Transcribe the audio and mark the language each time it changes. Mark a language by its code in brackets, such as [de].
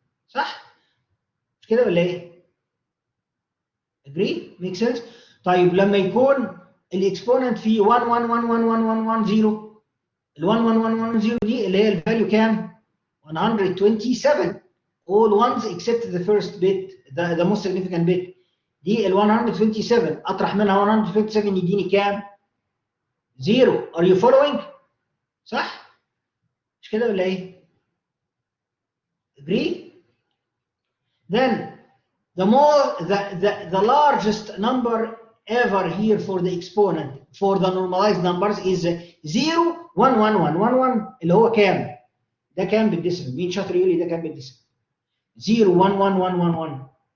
[ar] صح؟ مش كده ولا ايه؟ [en] Agree? Make sense? [ar] طيب لما يكون الاكسبوننت فيه 1 1 1 1 1 1 1 0، ال 1 1 1 1 0 دي اللي هي الفاليو كام؟ 127. [en] All ones except the first bit, the most significant bit. [ar] دي ال 127 اطرح منها 127 يديني كام؟ 0. [en] Are you following؟ [ar] صح؟ مش كده ولا ايه؟ [en] Agree? Then the largest number ever here for the exponent for the normalized numbers is 0 1 1 1 1 1 [ar] اللي هو كام؟ ده كام بالديسيمال؟ [en] مين شاطر يقول لي ده كام بالديسيمال؟ 0 1 1 1 1 1.